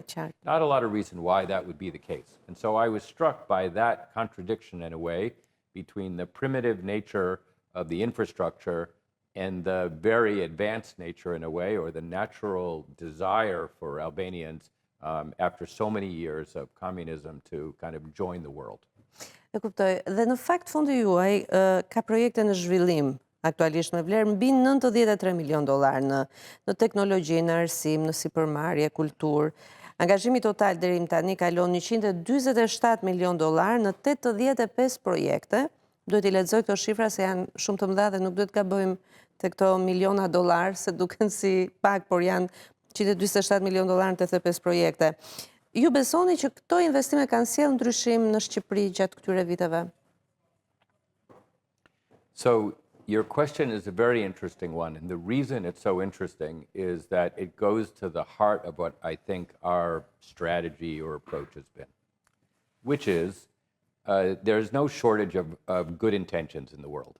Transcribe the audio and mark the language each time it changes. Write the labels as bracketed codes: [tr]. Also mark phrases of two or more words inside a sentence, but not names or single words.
[en] Not a lot of reason why that would be the case. And so I was struck by that contradiction in a way between the primitive nature of the infrastructure and the very advanced nature in a way, or the natural desire for Albanians after so many years of communism to kind of join the world. [sq] E kuptoj. Dhe në fakt fondi juaj ka projekte në zhvillim aktualisht me vlerë mbi $93 milion në teknologji, në arsim, në sipërmarrje, kulturë. Angazhimi total deri më tani kalon $147 milion në 85 projekte. Duhet I lexoj këto shifra se janë shumë të mëdha dhe nuk duhet gabojmë te këto miliona dollar, se duken si pak, por janë $147 milion në 85 projekte. Ju besoni që këto investime kanë sjellë ndryshim në Shqipëri gjatë këtyre viteve? [en] So your question is a very interesting one, and the reason it's so interesting is that it goes to the heart of what I think our strategy or approach has been, which is there's no shortage of good intentions in the world.